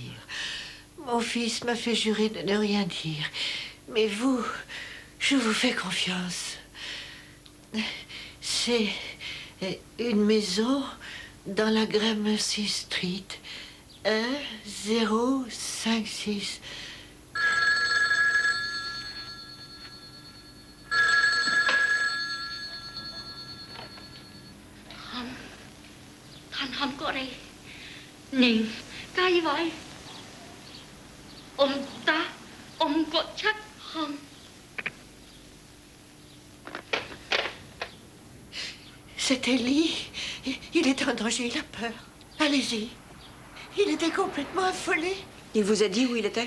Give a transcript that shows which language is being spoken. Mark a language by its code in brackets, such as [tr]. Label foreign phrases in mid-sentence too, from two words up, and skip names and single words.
[fr] Mon fils m'a fait jurer de ne rien dire. Mais vous, je vous fais confiance. C'est une maison dans la Gramercy Street. 1056. [vi] Thanh không có ở đây. Nhìn cái gì vậy? Ông ta, ông có chắc không? [fr] C'était Lee. Il est en danger, il a peur. Allez-y. Il était complètement affolé. Il vous a dit où il était?